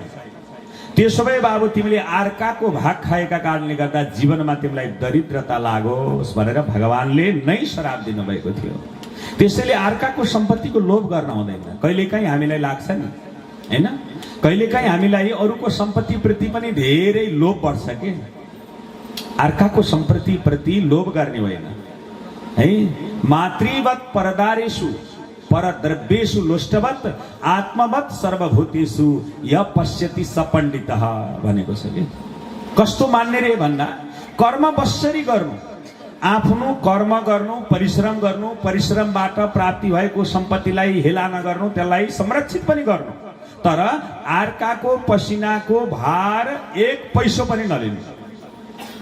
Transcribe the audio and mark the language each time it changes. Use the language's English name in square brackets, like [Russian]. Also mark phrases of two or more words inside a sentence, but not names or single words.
[Nepali] त्यसो भए बाबु तिमीले अर्काको भाग खाएका कारणले गर्दा जीवनमा तिमीलाई दरिद्रता लागोस् भनेर भगवानले नै श्राप दिनुभएको थियो। त्यसैले अर्काको सम्पत्तिको लोभ गर्न हुँदैन। कहिलेकाहीँ हामीलाई लाग्छ नि हैन, कहिलेकाहीँ हामीलाई अरूको सम्पत्ति प्रति पनि धेरै लोभ बढ्छ के। अर्काको सम्पत्ति प्रति लोभ गर्ने होइन है। [Sanskrit] मातृवत् परदारेषु परद्रव्येषु लोष्टवत् आत्मवत् सर्वभूतेषु य पश्यति स पण्डितः [Nepali] भनेको छ के। कस्तो मान्ने रे भन्दा कर्म बस्सरी गर्नु, आफ्नो कर्म गर्नु, परिश्रम गर्नु, परिश्रमबाट प्राप्ति भएको सम्पत्तिलाई हेला नगर्नु, त्यसलाई संरक्षित पनि गर्नु, तर अर्काको पसिनाको भार 1 पैसो पनि नलिनु।